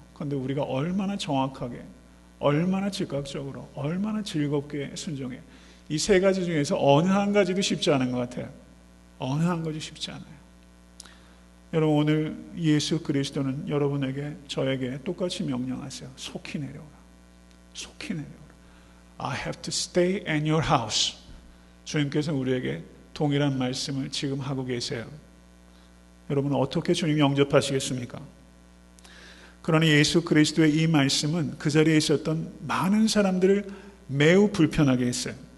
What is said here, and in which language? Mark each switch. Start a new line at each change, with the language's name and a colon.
Korean: 그런데 우리가 얼마나 정확하게, 얼마나 즉각적으로, 얼마나 즐겁게 순종해요. 이 세 가지 중에서 어느 한 가지도 쉽지 않은 것 같아요. 어느 한 가지 쉽지 않아요. 여러분, 오늘 예수 그리스도는 여러분에게, 저에게 똑같이 명령하세요. 속히 내려오라. 속히 내려오라.
English: I have to stay in your house.
Korean: 주님께서 우리에게 동일한 말씀을 지금 하고 계세요. 여러분, 어떻게 주님 영접하시겠습니까? 그러니 예수 그리스도의 이 말씀은 그 자리에 있었던 많은 사람들을 매우 불편하게 했어요.